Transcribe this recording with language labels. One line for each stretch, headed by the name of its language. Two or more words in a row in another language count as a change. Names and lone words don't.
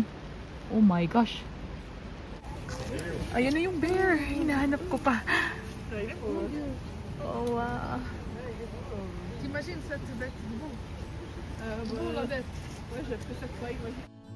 English: Oh my gosh.
Filipino: Ayun na yung bear. Hinahanap ko pa.
English: Oh wow.
French: T'imagines ça, c'est bête, c'est bon. Bon, la bête. Ouais, j'ai fait chaque fois, imagine.